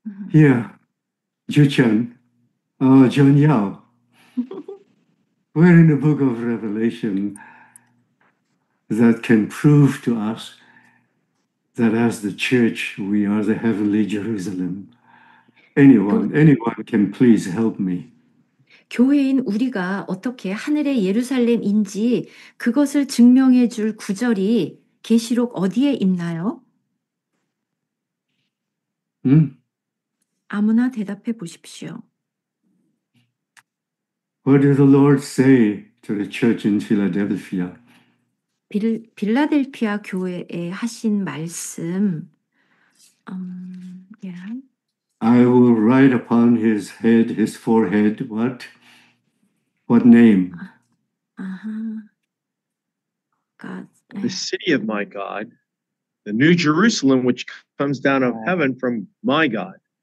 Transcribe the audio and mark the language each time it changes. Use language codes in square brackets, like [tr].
[en] Here, Juchan, John Yao. We're in the book of Revelation that can prove to us that as the church, we are the heavenly Jerusalem. Anyone can please help me. [ko] 교회인 우리가 어떻게 하늘의 예루살렘인지 그것을 증명해 줄 구절이 계시록 어디에 있나요? 아무나 대답해 보십시오. [en] What did the Lord say to the church in Philadelphia? [ko] 빌라델피아 교회에 하신 말씀, yeah. [en] I will write upon his head, his forehead, what? What name? God. The city of my God, the new Jerusalem, which comes down of heaven from my God.